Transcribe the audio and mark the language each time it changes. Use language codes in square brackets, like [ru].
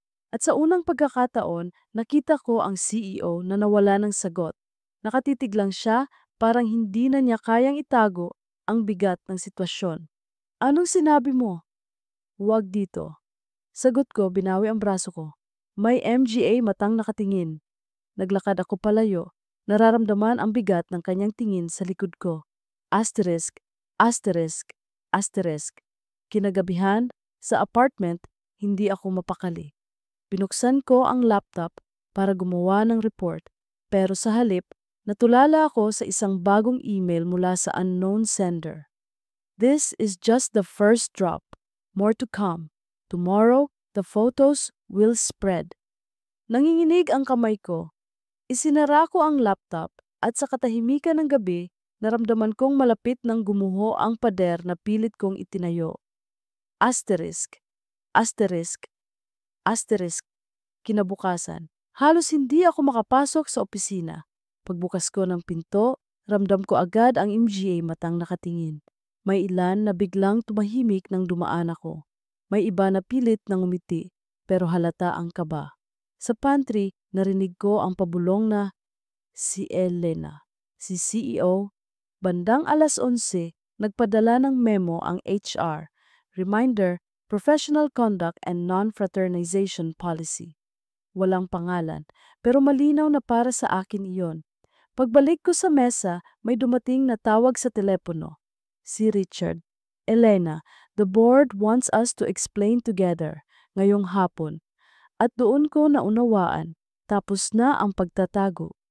[tl] At sa unang pagkakataon, nakita ko ang CEO na nawala ng sagot. Nakatitig lang siya, parang hindi na niya kayang itago ang bigat ng sitwasyon. Anong sinabi mo? Huwag dito. Sagot ko, binawi ang braso ko. May MGA matang nakatingin. Naglakad ako palayo. Nararamdaman ang bigat ng kanyang tingin sa likod ko. [en] Asterisk, asterisk, asterisk. [tl] Kinagabihan, sa apartment, hindi ako mapakali. Binuksan ko ang laptop para gumawa ng report, pero sa halip, natulala ako sa isang bagong email mula sa unknown sender. [en] This is just the first drop. More to come. Tomorrow, the photos will spread. [tl] Nanginginig ang kamay ko. Isinara ko ang laptop at sa katahimikan ng gabi, naramdaman kong malapit ng gumuho ang pader na pilit kong itinayo. [en] Asterisk, asterisk, asterisk. [tl] Kinabukasan, halos hindi ako makapasok sa opisina. Pagbukas ko ng pinto, Ramdam ko agad ang MGA matang nakatingin. May ilan na biglang tumahimik nang dumaan ako. May iba na pilit nang umiti, pero halata ang kaba. Sa pantry, narinig ko ang pabulong na si Elena, si CEO. Bandang alas 11, nagpadala ng memo ang HR. [en] Reminder, Professional Conduct and Non-Fraternization Policy. [tl] Walang pangalan, pero malinaw na para sa akin iyon. Pagbalik ko sa mesa, may dumating na tawag sa telepono. Si Richard. [en] Elena, the board wants us to explain together [tl] ngayong hapon. At doon ko naunawaan, tapos na ang pagtatago.